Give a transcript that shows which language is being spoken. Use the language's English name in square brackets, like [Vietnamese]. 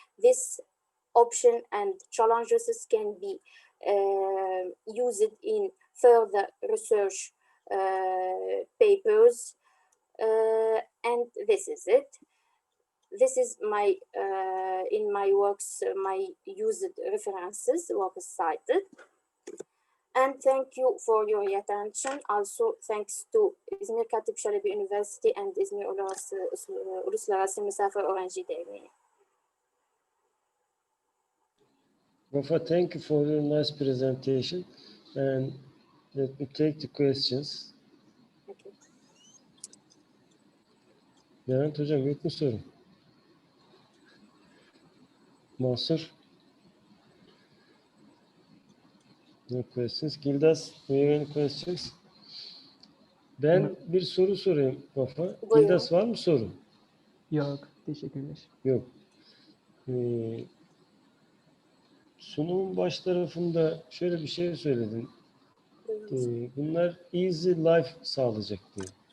[English] This option and challenges can be used in further research papers. And this is it. This is my in my works, my used references, works cited. And thank you for your attention. Also, thanks to İzmir Katip Çelebi University and İzmir Uluslararası Misafir Öğrenci Derneği. Rafa, thank you for your nice presentation. And let me take the questions. Okay. [Turkish] Levent Hocam, yok mu soru? Mansur? [English] No questions. Gildas, do you have any questions? [Turkish] Ben bir soru sorayım Rafa. Buyurun. Gildas, var mı soru? Yok, teşekkürler. Yok. Sunumun baş tarafında şöyle bir şey söyledin. Bunlar [English] easy life [Turkish] sağlayacak diye.